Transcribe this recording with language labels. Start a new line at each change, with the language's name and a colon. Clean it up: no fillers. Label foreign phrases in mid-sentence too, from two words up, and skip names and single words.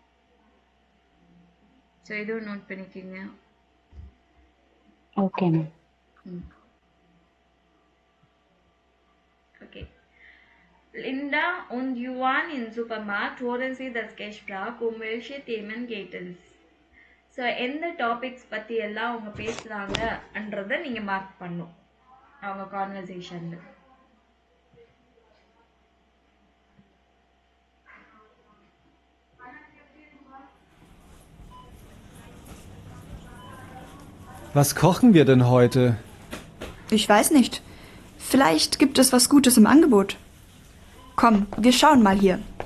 Tamil: ஸோ இதுவும் நோட் பண்ணிக்கிங்க.
English: okay ma'am. Okay.
German: Linda und Johann im Supermarkt holen Sie das Gespräch, welche Themen geht es?
Tamil: ஸோ எந்த டாபிக்ஸ் பற்றி எல்லாம் அவங்க பேசுகிறாங்கன்றதை நீங்கள் மார்க் பண்ணும் அவங்க கான்வர்சேஷனில்.
German: Was kochen wir denn heute? Ich weiß nicht. Vielleicht gibt es was Gutes im Angebot. Komm, wir schauen mal hier.